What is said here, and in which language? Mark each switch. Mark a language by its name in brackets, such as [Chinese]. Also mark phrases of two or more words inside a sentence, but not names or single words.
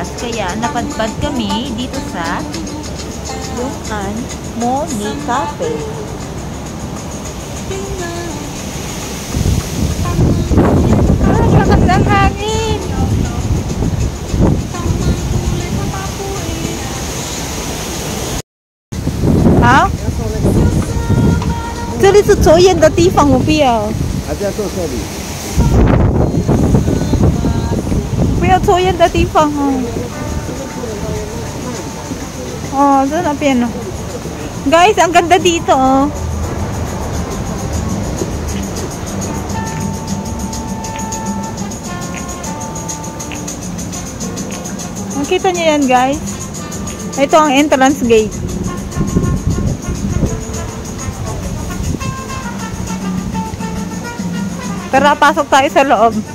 [Filipino] Kaya napadpad kami dito sa Yungan Moni Cafe. Ang lakas ng hangin! Ha? [Chinese] 这里是抽烟的地方，我不要。还在做这里。不要抽烟的地方哦。哦，在那边哦。 [Filipino] Guys, ang ganda dito oh. Nakita niyo yan, guys? Ito ang entrance gate. Tara, pasok tayo sa loob.